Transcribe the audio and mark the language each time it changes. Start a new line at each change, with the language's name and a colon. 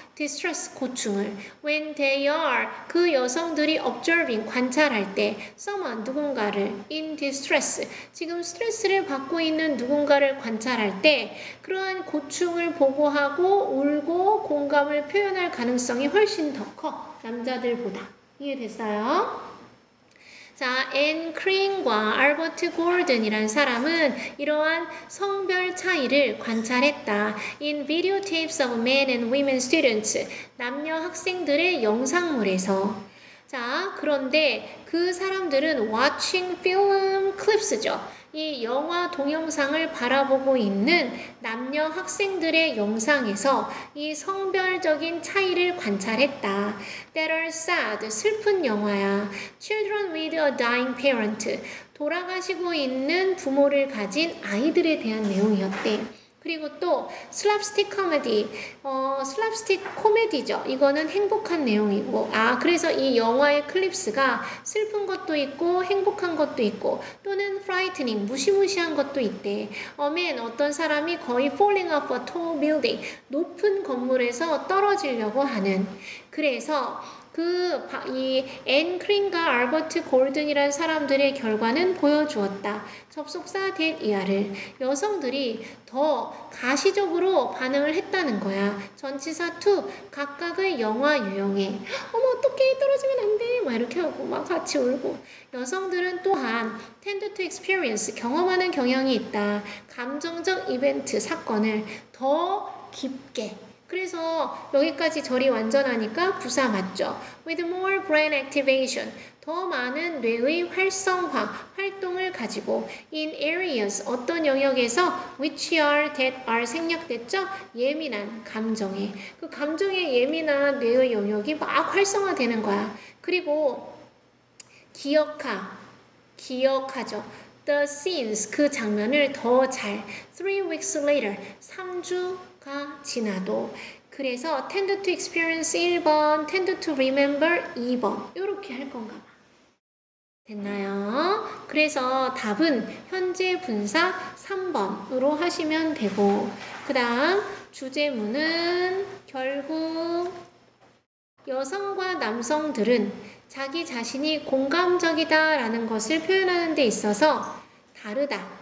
Korean: distress 고충을.
English: when they are
Korean: 그 여성들이
English: observing
Korean: 관찰할 때
English: someone
Korean: 누군가를
English: in distress
Korean: 지금 스트레스를 받고 있는 누군가를 관찰할 때 그러한 고충을 보고하고 울고 공감을 표현할 가능성이 훨씬 더 커. 남자들보다. 이해됐어요? 자, 앤 크린과 알버트 골든이란 사람은 이러한 성별 차이를 관찰했다.
English: In videotapes of men and women students.
Korean: 남녀 학생들의 영상물에서. 자, 그런데 그 사람들은
English: watching film clips
Korean: 죠. 이 영화 동영상을 바라보고 있는 남녀 학생들의 영상에서 이 성별적인 차이를 관찰했다.
English: That are sad,
Korean: 슬픈 영화야.
English: Children with a dying parent,
Korean: 돌아가시고 있는 부모를 가진 아이들에 대한 내용이었대. 그리고 또 슬랍스틱 코미디, 슬랍스틱 코미디죠. 이거는 행복한 내용이고, 그래서 이 영화의 클립스가 슬픈 것도 있고 행복한 것도 있고 또는
English: frightening,
Korean: 무시무시한 것도 있대. 어떤 사람이 거의
English: falling off a tall building,
Korean: 높은 건물에서 떨어지려고 하는. 그래서 이 앤 크린과 알버트 골든이란 사람들의 결과는 보여주었다. 접속사 that 이하를 여성들이 더 가시적으로 반응을 했다는 거야. 전치사 to 각각의 영화 유형에 어떡해 떨어지면 안 돼 막 이렇게 하고 막 같이 울고. 여성들은 또한
English: tend to experience
Korean: 경험하는 경향이 있다. 감정적 이벤트 사건을 더 깊게. 그래서 여기까지 절이 완전하니까 부사 맞죠?
English: With more brain activation,
Korean: 더 많은 뇌의 활성화, 활동을 가지고
English: in areas,
Korean: 어떤 영역에서
English: which are, that are
Korean: 생략됐죠? 예민한 감정에. 그 감정에 예민한 뇌의 영역이 막 활성화되는 거야. 그리고 기억하죠.
English: The scenes,
Korean: 그 장면을 더 잘.
English: 3 weeks later,
Korean: 3주가 지나도. 그래서
English: tend to experience
Korean: 1번,
English: tend to remember
Korean: 2번. 이렇게 할 건가 봐. 됐나요? 그래서 답은 현재 분사 3번으로 하시면 되고, 그 다음 주제문은 결국 여성과 남성들은 자기 자신이 공감적이다 라는 것을 표현하는 데 있어서 다르다.